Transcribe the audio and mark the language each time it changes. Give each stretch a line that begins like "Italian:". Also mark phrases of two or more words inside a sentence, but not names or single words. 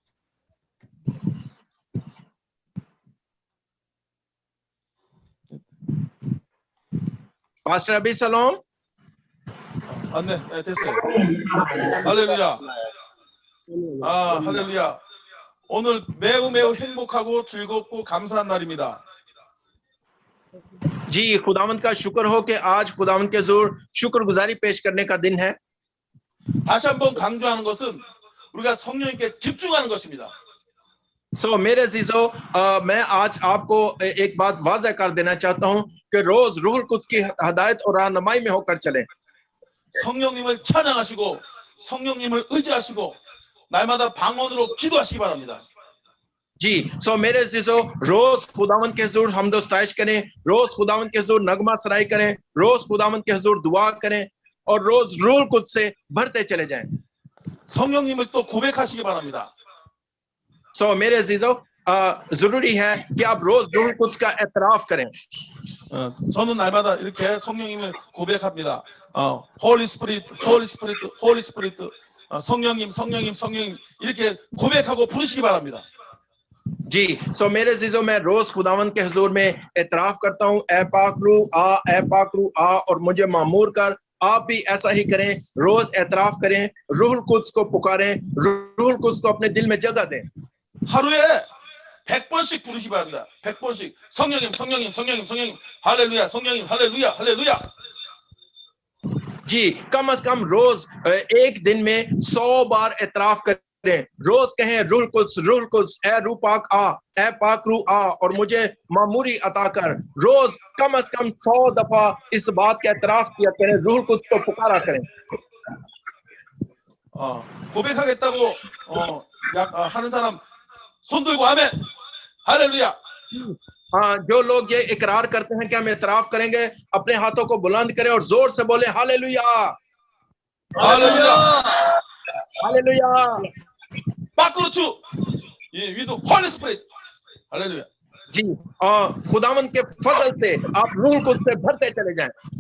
English: Pastor Abisalom.
Korean: 네, 됐어요. 할렐루야. 할렐루야. 오늘 매우 행복하고 즐겁고 감사한 날입니다.
Urdu: جی، خداوند کا شکر ہو کہ آج خداوند کے حضور شکرگزاری پیش کرنے کا دن ہے.
Korean: 다시 한번 강조하는 것은 우리가 성령님께 집중하는 것입니다.
Urdu: سو میرے عزیزوں، میں آج آپ کو ایک بات واضح کر دینا چاہتا ہوں کہ روز روح قدس کی ہدایت اور رہنمائی میں ہو کر چلیں.
Korean: 성령님을 찬양하시고 성령님을 의지하시고 날마다 방언으로 기도하시기 바랍니다.
Urdu: جی، سو میرے عزیزوں، روز خداوند کے حضور حمد و ستائش کریں، روز خداوند کے حضور نغمہ سرائی کریں، روز خداوند کے حضور دعا کریں، اور روز روح قدس سے بھرتے چلے جائیں.
Korean: 성령님을 또 고백하시기 바랍니다.
Urdu: سو میرے عزیزوں، ضروری ہے کہ آپ روز روح قدس کا اعتراف کریں.
Korean: 저는 날마다 이렇게 성령님을 고백합니다.
English: Holy Spirit, Holy Spirit, Holy Spirit,
Korean: 성령님, 성령님, 성령님 이렇게 고백하고 부르시기 바랍니다.
Urdu: جی، سو میرے عزیزوں، میں روز خداوند کے حضور میں اعتراف کرتا ہوں، اے پاک روح آ اور مجھے معمور کر. آپ بھی ایسا ہی کریں، روز اعتراف کریں، روح قدس کو پکاریں، روح قدس کو اپنے دل میں جگہ دیں.
Korean: 하루에 100번씩 부르시 바랍니다. 100번씩 성령님, 성령님, 성령님, 성령님, 할렐루야, 성령님, 할렐루야, 할렐루야.
Urdu: جی، کم سے کم روز ایک دن میں 100 بار اعتراف کریں. روز کہیں روح قدس اے روح پاک آ، اے پاک روح آ اور مجھے معموری عطا کر. روز کم سے کم 100 دفعہ اس بات کا اعتراف کیا کریں، روح قدس کو پکارا کریں.
Korean: 고백하겠다고 하는 사람 손 들고 아멘, 할렐루야.
Urdu: ہاں، جو لوگ یہ اقرار کرتے ہیں کہ ہم اعتراف کریں گے، اپنے ہاتھوں کو بلند کریں اور زور سے بولے ہیلیلویا,
Korean: 할렐루야.
Urdu: हालेलुया।
English: 바꾸르추 with the Holy Spirit.
Korean: 할렐루야.
Urdu: جی، خداوند کے فضل سے آپ روح قدس سے بھرتے چلے جائیں.